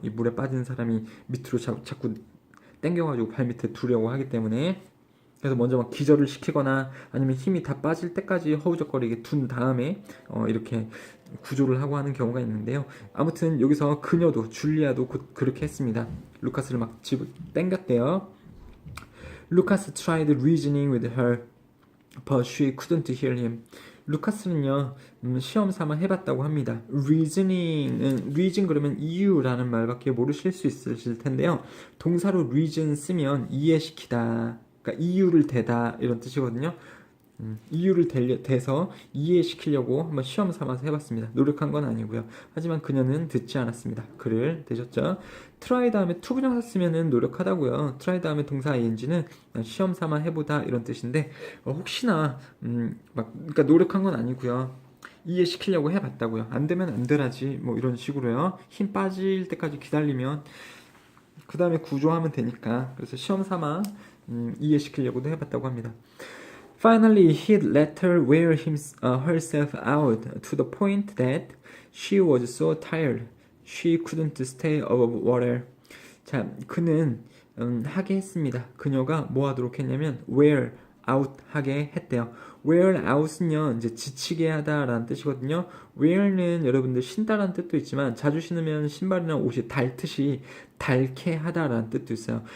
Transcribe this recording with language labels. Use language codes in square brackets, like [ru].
[ko] 이 물에 빠진 사람이 밑으로 자꾸 당겨가지고 발 밑에 두려고 하기 때문에. 그래서 먼저 막 기절을 시키거나 아니면 힘이 다 빠질 때까지 허우적거리게 둔 다음에 이렇게 구조를 하고 하는 경우가 있는데요. 아무튼 여기서 그녀도 줄리아도 곧 그렇게 했습니다. 루카스를 막 당겼대요. [en] 루카스 tried reasoning with her, but she couldn't hear him. [ko] 루카스는요 시험 삼아 해봤다고 합니다. reason 그러면 이유라는 말밖에 모르실 수 있으실 텐데요. 동사로 reason 쓰면 이해시키다, 그러니까 이유를 대다 이런 뜻이거든요. 이유를 대서 이해시키려고 한번 시험 삼아서 해봤습니다. 노력한 건 아니고요. 하지만 그녀는 듣지 않았습니다. 그를 대셨죠. try 다음에 to 부정사 쓰면은 노력하다고요. try 다음에 동사 ing는 시험 삼아 해보다 이런 뜻인데 혹시나 그러니까 노력한 건 아니고요. 이해시키려고 해봤다고요. 안 되면 안 되라지 뭐 이런 식으로요. 힘 빠질 때까지 기다리면 그 다음에 구조하면 되니까. 그래서 시험 삼아 이해시키려고도 해봤다고 합니다. [en] Finally, he'd let her wear herself out to the point that she was so tired she couldn't stay above water. [ko] 자, 그는 하게 했습니다. 그녀가 뭐 하도록 했냐면 wear out 하게 했대요. wear out은요 이제 지치게 하다라는 뜻이거든요. wear는 여러분들 신다라는 뜻도 있지만 자주 신으면 신발이나 옷이 닳듯이 닳게 하다라는 뜻도 있어요.